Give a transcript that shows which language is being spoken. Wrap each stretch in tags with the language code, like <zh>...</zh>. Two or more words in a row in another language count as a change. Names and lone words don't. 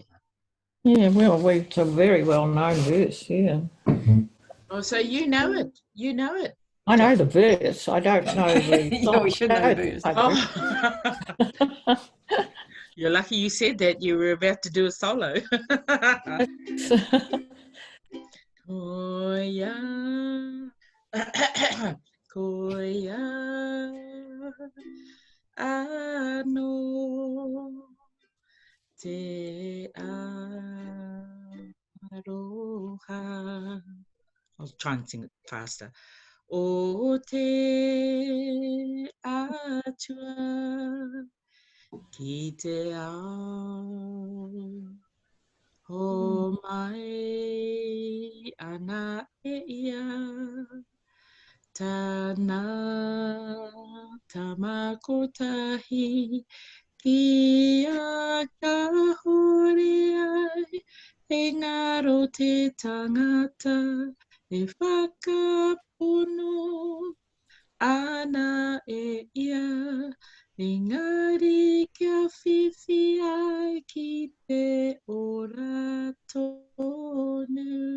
<en>Yeah, well, it's a very well-known verse, yeah. Oh, so you know it. You know it. I know the verse. I don't know the Yeah, we should know the verse. Oh. You're lucky you said that. You were about to do a solo.</en> <mi>Koia, koia, ano te aroha.</mi> <en>I'll try and sing it faster.</en> <mi>O te atua ki te ao ho mai ana e ia tana tamakotahi ki a ka hori ai e ngaro te tangata e whakapono ana e ia engari kia whiwhi ai ki te ora tonu.</mi>